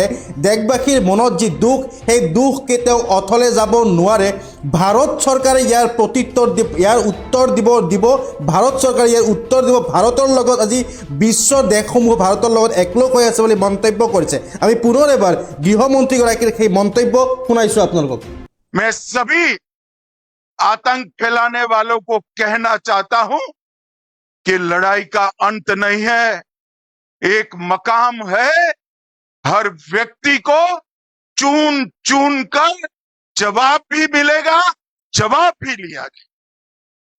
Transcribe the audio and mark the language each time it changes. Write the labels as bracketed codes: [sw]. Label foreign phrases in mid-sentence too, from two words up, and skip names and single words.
[as] দেশবাসীৰ মনত যি দুখ, সেই দুখ কেতিয়াও অথলে যাব নোৱাৰে। ভাৰত চৰকাৰে ইয়াৰ প্ৰত্যুত্তৰ ইয়াৰ উত্তৰ দিব ভাৰত চৰকাৰে ইয়াৰ উত্তৰ দিব। ভাৰতৰ লগত আজি বিশ্বৰ দেশসমূহ ভাৰতৰ লগত একলগ হৈ আছে বুলি মন্তব্য কৰিছে। আমি পুনৰ এবাৰ গৃহমন্ত্ৰীগৰাকীৰ সেই মন্তব্য শুনাইছোঁ আপোনালোকক। [hi] मैं सभी आतंक फैलाने वालों को कहना चाहता हूं कि लड़ाई का अंत नहीं है, एक मकाम है। हर व्यक्ति को चुन चुन कर जवाब भी मिलेगा, जवाब भी लिया जाए।